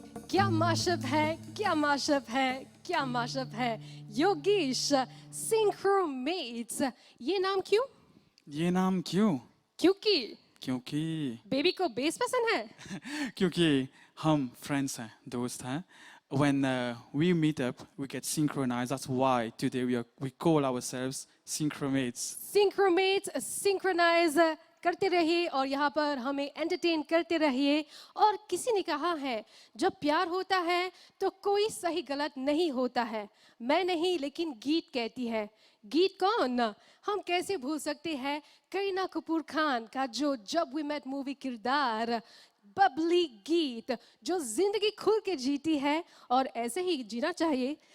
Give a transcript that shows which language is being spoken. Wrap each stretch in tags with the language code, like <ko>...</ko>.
<hi>क्या माशअप है, क्या माशअप है, क्या माशअप है। योगेश सिंक्रोमेट्स, ये नाम क्यों? ये नाम क्यों? क्योंकि बेबी को बेस पसंद है। क्योंकि हम फ्रेंड्स हैं, दोस्त हैं।</hi> <en>When we meet up, we get synchronized. That's why today we call ourselves synchromates.</en> <hi>सिंक्रोमेट्स synchronise करते रहिए और यहाँ पर हमें एंटरटेन करते रहिए। और किसी ने कहा है जब प्यार होता है तो कोई सही गलत नहीं होता है। मैं नहीं लेकिन गीत कहती है। गीत कौन? हम कैसे भूल सकते हैं करीना कपूर खान का जो जब वी मेट मूवी किरदार, बबली गीत जो जिंदगी खुल के जीती है और ऐसे ही जीना चाहिए।</hi>